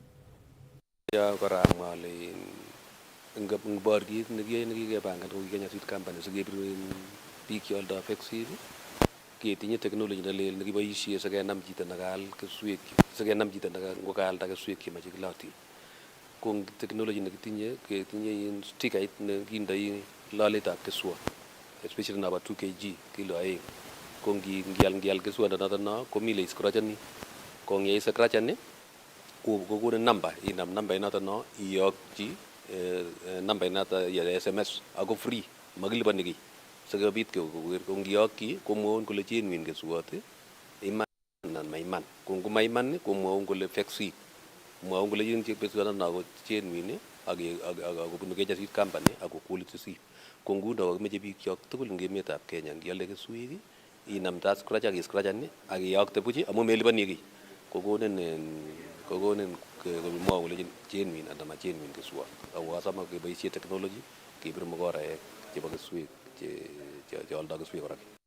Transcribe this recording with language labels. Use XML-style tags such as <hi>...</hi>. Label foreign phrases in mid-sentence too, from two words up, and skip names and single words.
<kln>Borgit nekikepangan kou Kenya Seed Company sikebir biik cheoldo</kln> <en>fake seed</en> <kln>ketinye technology nelel nekiboisie sikenam chito nekaal keswek, sikenam chito nekaalda keswek chemoche kilotin. Ko technology nekitinye ketinye stikait nekindoi loletab keswot, especially nabo 2 kg kilo 2. Ko ngial keswondonoto no komile scratchani. Ko ngi scratchani kokonin number, inam number inoto no iyokchi number inata ya SMS ako free makilipani kiy sikobit ko ngiyokyi komwoun kole genuine keswot iman anan maiman. Ko ngomaiman komwoun kole</kln> <en>fake seed,</en> <kln>mwoun kole yin keswot no genuine ak kobunu Kenya Seed Company ako</kln> <en>quality seed.</en> <kln>Ko nguno komeche biik kyok tugul eng emetab Kenya ngialde keswek inam ta scratch ak scratchani ak iyokte buch amu melipani kiy. Kokonin komwoun kole genuine anan ma genuine keswot. Ako asama keboisie technology kebir mokoraek chebo keswek cheoldo keswek kora.</kln>